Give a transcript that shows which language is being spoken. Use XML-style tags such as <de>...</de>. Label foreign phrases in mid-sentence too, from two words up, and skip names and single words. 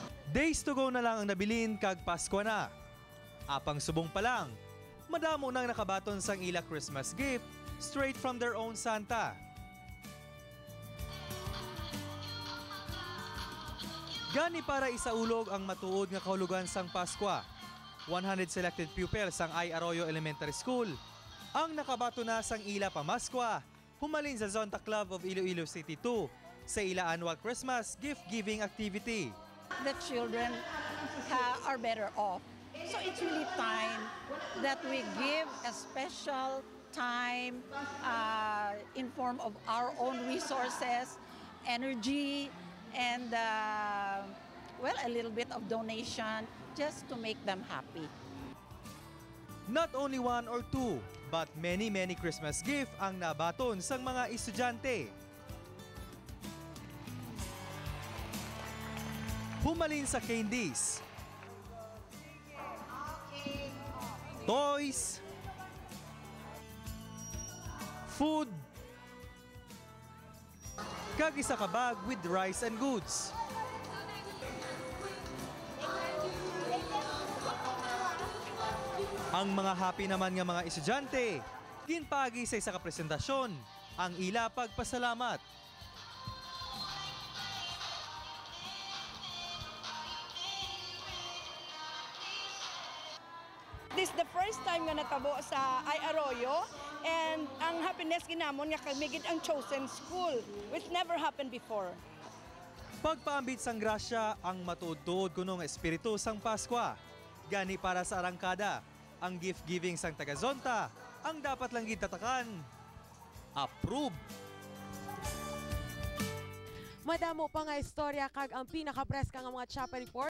<en>Days to go</en> <hil>na lang ang nabilin kag Pasko na. Apang subong pa lang, madamo nang nakabaton sang ila</hil> <en>Christmas gift straight from their own Santa.</en> <hil>Gani para isaulog ang matuod nga kahulugan sang Pasko. 100</hil> <en>selected pupils</en> <hil>sang Ay Arroyo Elementary School ang nakabato na sang ila pamaskwa humalin sa Zonta Club of Iloilo City 2 sa ila</hil> <en>annual Christmas gift-giving activity. The children are better off. So it's really time that we give a special time in form of our own resources, energy, and well, a little bit of donation just to make them happy. Not only one or two, but many Christmas gift</en> <hil>ang nabaton sang mga estudyante. Humalin sa</hil> <en>candies, toys, food,</en> <hil>kag isa ka</hil> <en>bag with rice and goods.</en> <hil>Ang mga happy naman nga mga estudyante, ginpagi sa isa ka presentasyon ang ila pagpasalamat.</hil> <en>This is the first time</en> <hil>nga natabo sa Ay Arroyo,</hil> <en>and ang happiness</en> <hil>ginamon nga kamigid ang</hil> <en>chosen school, which never happened before.</en> <hil>Pagpaambit sang grasya ang matuod-tuod kunong espiritu sang Pasko. Gani para sa arangkada, ang gift-giving sang taga-Zonta ang dapat lang gitatakan. Approve! Madamo pa nga istorya kag ang pinaka-preska nga mga Chapa Report</hil>